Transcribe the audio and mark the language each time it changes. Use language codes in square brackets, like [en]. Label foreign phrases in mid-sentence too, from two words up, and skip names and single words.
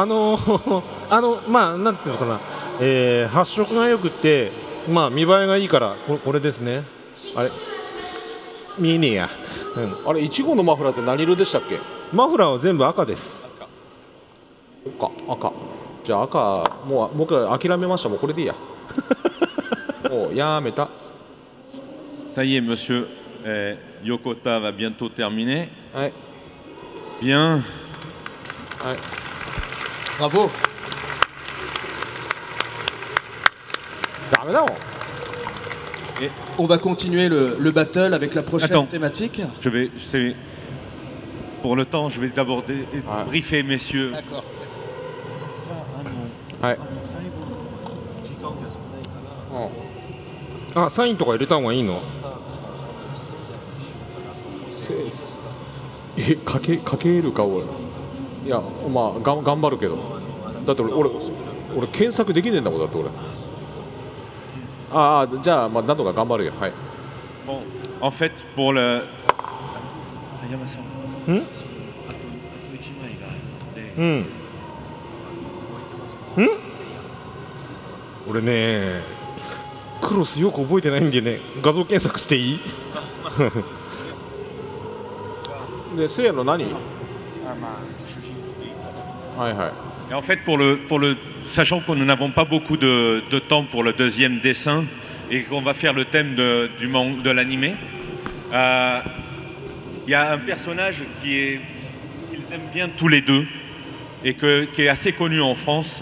[ja] まあなんていうのかな、発色がよくて、まあ見栄えがいいからこれですね。あれ見えねえや。あれ1号のマフラーって何色でしたっけ？マフラーは全部赤です。赤。じゃあ赤もう僕は諦めました。もうこれでいいや。もうやめた。 [fr] Ça y est, monsieur Yokota va bientôt terminer. Ouais. Bien. Ouais. Bravo. Et on va continuer le battle avec la prochaine thématique. Pour le temps, je vais d'abord briefer, messieurs. D'accord. Ouais. [ja] あ、サインとか入れた方がいいの？かけるか俺。いやまあ頑張るけど。だって俺検索できねえんだもんだって俺。じゃあまあなんとか頑張るよ。はい。 [fr] Bon, en fait, pour le. [ja] 俺ね、クロスよく覚えてないんでね、画像検索していい？で、せいやの何？はいはい。 [fr] Et en fait, sachant que nous n'avons pas beaucoup de temps pour le deuxième dessin et qu'on va faire le thème de l'animé, il y a un personnage qu'ils aiment bien tous les deux et qui est assez connu en France.